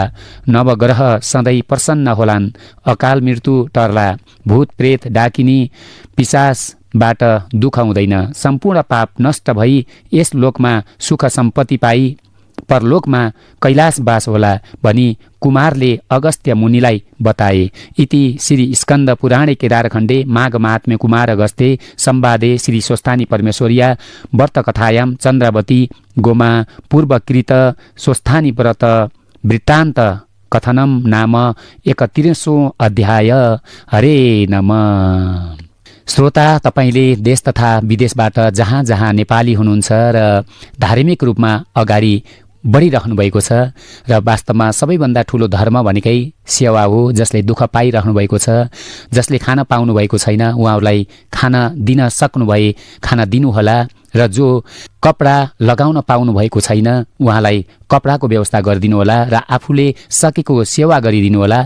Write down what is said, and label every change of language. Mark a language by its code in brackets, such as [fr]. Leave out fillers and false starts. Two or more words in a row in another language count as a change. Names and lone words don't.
[ne] नवग्रह सधैँ प्रसन्न होलान्, अकाल मृत्यु टर्ला, भूत प्रेत डाकिनी पिशाचबाट दुःख हुँदैन, सम्पूर्ण पाप नष्ट भई यस लोकमा सुख सम्पत्ति पाई परलोकमा कैलाश बास होला भनी कुमारले अगस्त्य मुनिलाई बताए। [sa] इति श्री स्कन्द पुराणे केदारखण्डे माघ महात्म्य कुमार अगस्त्ये संवादे श्री स्वस्थानी परमेश्वरिया व्रत कथायां चन्द्रावती गोमा पूर्वकृत स्वस्थानी व्रत वृत्तान्त कथनम नाम 31औं अध्याय। हरे नमः। [ne] श्रोता, तपाईले देश तथा विदेशबाट जहाँ जहाँ नेपाली हुनुहुन्छ र धार्मिक रूपमा अगाडि बढिरहनु भएको छ र वास्तवमा सबैभन्दा ठुलो धर्म भनेकै सेवा हो। जसले दुःख पाइरहनु भएको छ, जसले खान पाउनु भएको छैन, उहाँहरूलाई खाना दिन सक्नुभए खाना दिनुहोला र जो कपडा लगाउन पाउनु भएको छैन उहाँलाई कपडाको व्यवस्था गरिदिनुहोला र आफूले सकेको सेवा गरिदिनुहोला।